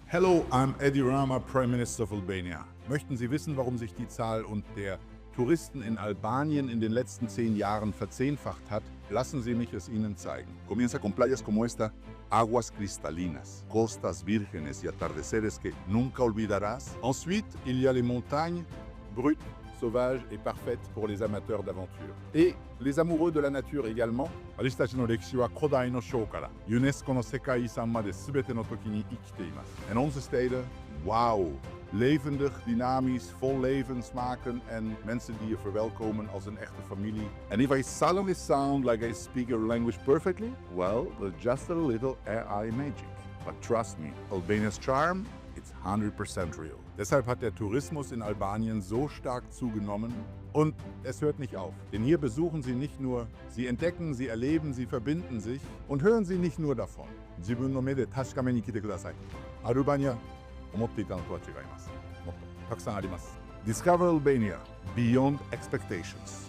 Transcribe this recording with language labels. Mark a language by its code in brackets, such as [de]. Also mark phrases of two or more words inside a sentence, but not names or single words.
[en] Hello, I'm Edi Rama, Prime Minister of Albania. [de] Möchten Sie wissen, warum sich die Zahl der Touristen in Albanien in den letzten 10 Jahren verzehnfacht hat? Lassen Sie mich es Ihnen zeigen. [es] Comienza con playas como esta, aguas cristalinas, costas vírgenes y atardeceres que nunca olvidarás. [fr] Ensuite, il y a les montagnes brutes, sauvages et parfaites pour les amateurs d'aventure. Et les amoureux de la nature également. [ja] 私たちの歴史は古代の章からユネスコの世界遺産まで全ての時に生きています。 [nl] En onze steden, wauw. Levendig, dynamisch, vol levensmaken en mensen die je verwelkomen als een echte familie. [en] And if I suddenly sound like I speak your language perfectly, well, that's just a little AI magic. But trust me, Albania's charm, it's 100% real. [de] Deshalb hat der Tourismus in Albanien so stark zugenommen und es hört nicht auf. Denn hier besuchen Sie nicht nur, Sie entdecken, Sie erleben, Sie verbinden sich und hören Sie nicht nur davon. [ja] 自分の目で確かめに来てください。アルバニア、思っていたのとは違います。もっとたくさんあります。 [en] Discover Albania beyond expectations.